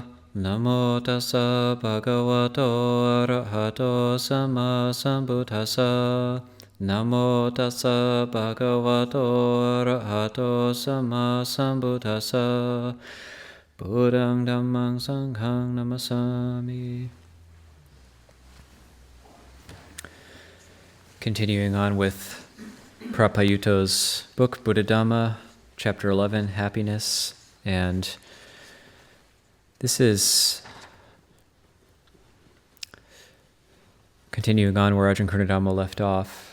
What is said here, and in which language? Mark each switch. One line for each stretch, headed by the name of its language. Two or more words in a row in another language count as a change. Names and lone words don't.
Pali: Namo tassa bhagavato arahato sama sambuddhassa. Namo tassa bhagavato arahato sama sambuddhassa. Buddhang dhammang sanghang namasami.
English: Continuing on with Payutto's book, Buddhadhamma, Chapter 11, Happiness. And this is continuing on where Ajahn left off.